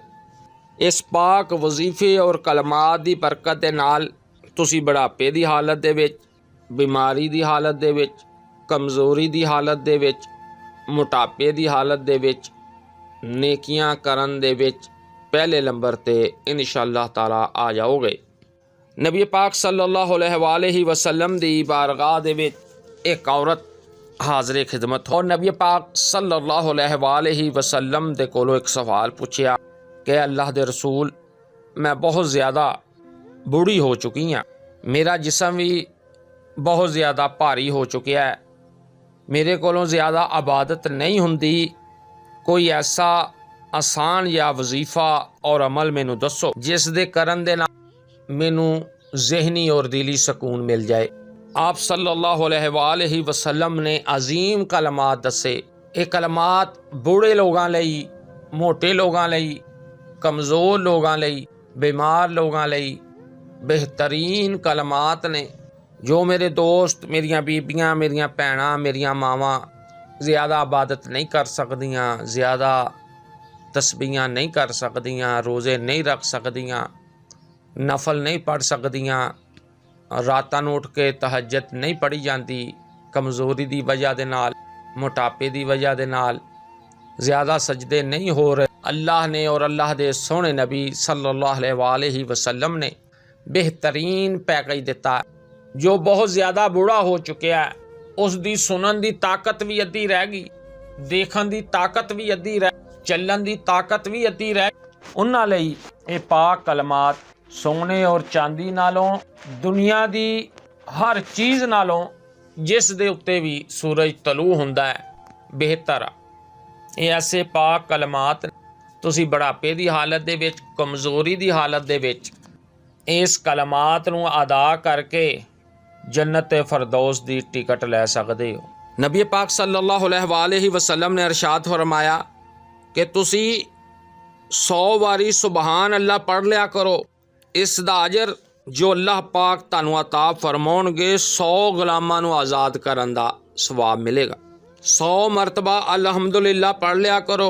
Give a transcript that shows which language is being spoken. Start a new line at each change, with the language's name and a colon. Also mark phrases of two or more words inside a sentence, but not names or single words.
Punjabi: اس پاک وظیفے اور کلمات دی برکت دے نال تسی بڑھاپے دی حالت دے وچ، بیماری دی حالت دے وچ، کمزوری دی حالت دے وچ، موٹاپے دی حالت دے وچ نیکیاں کرن دے وچ پہلے نمبر تے
Arabic: ان شاء اللہ تعالیٰ
Punjabi: آ جاؤگے. نبی پاک
Arabic: صلی اللہ علیہ وسلم
Punjabi: دی بارگاہ دے وچ ایک عورت حاضر خدمت اور نبی پاک صلی اللہ
Arabic: علیہ وسلم
Punjabi: دے کولوں ایک سوال پچھیا کہ اللہ دے رسول، میں بہت زیادہ بوڑھی ہو چکی ہاں، میرا جسم بھی بہت زیادہ بھاری ہو چکا ہے، میرے کولوں زیادہ عبادت نہیں ہوندی، کوئی ایسا آسان یا وظیفہ اور عمل مینوں دسو جس دے کرن دے نال مینوں ذہنی اور دلی سکون مل جائے. آپ
Arabic: صلی اللہ علیہ وسلم
Punjabi: نے عظیم کلمات دسے. یہ کلمات بوڑھے لوکاں لئی، موٹے لوکاں لئی، کمزور لوکاں لئی، بیمار لوکاں لئی بہترین کلمات نے، جو میرے دوست, میریاں بیبیاں، میریاں بھیناں، میریاں ماواں زیادہ عبادت نہیں کر سکدیاں، زیادہ تسبیحاں نہیں کر سکدیاں، روزے نہیں رکھ سکدیاں, نفل نہیں پڑھ سکدیاں، راتاں نوں اٹھ کے تہجد نہیں پڑھی جاتی، کمزوری کی وجہ دے نال، موٹاپے کی وجہ دے نال زیادہ سجدے نہیں ہو رہے. اللہ نے اور اللہ دے سوہنے نبی
Arabic: صلی اللہ علیہ وسلم
Punjabi: نے بہترین پیکج دتا. جو بہت زیادہ بوڑھا ہو چکا ہے، اس کی سنن کی طاقت بھی ادھی رہ گئی، دیکھن کی طاقت بھی ادھی رہ، چلن کی طاقت بھی ادھی رہ، انہاں لئی یہ پاک کلمات سونے اور چاندی نالوں، دنیا دی ہر چیز نالوں جس دے اتے بھی سورج طلوع ہوندا ہے بہتر آ. یہ ایسے پاک کلمات تسی بڑھاپے کی حالت دے وچ، کمزوری کی حالت دے وچ اس کلمات نوں ادا کرکے جنت فردوس کی ٹکٹ لے سکدے ہو. نبی پاک
Arabic: صلی اللہ علیہ وسلم
Punjabi: نے ارشاد فرمایا کہ تسی 100 واری
Arabic: سبحان اللہ
Punjabi: پڑھ لیا کرو. اس دا اجر جو اللہ پاک تہانوں عطا فرماؤنگے 100 غلاماں نوں آزاد کرن دا ثواب ملے گا. 100 مرتبہ الحمدللہ پڑھ لیا کرو.